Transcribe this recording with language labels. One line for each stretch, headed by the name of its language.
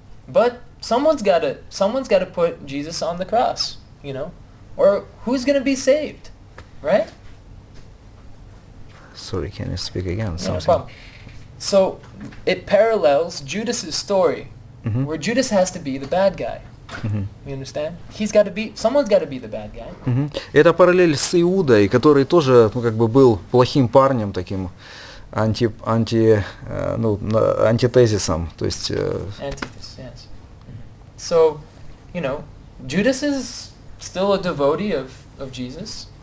English: but someone's got to put Jesus on the cross, you know, or who's going to be saved, right? Sorry, can you speak again? No Something. problem. So it parallels Judas's story, where Judas has to be the bad guy. You understand? Someone's got to be the bad guy.
Russian: Это параллель с Иудой, который тоже, ну, как бы был плохим парнем, таким антитезисом, то есть.
English: Antithesis, yes. So, you know, Judas is still a devotee of Jesus.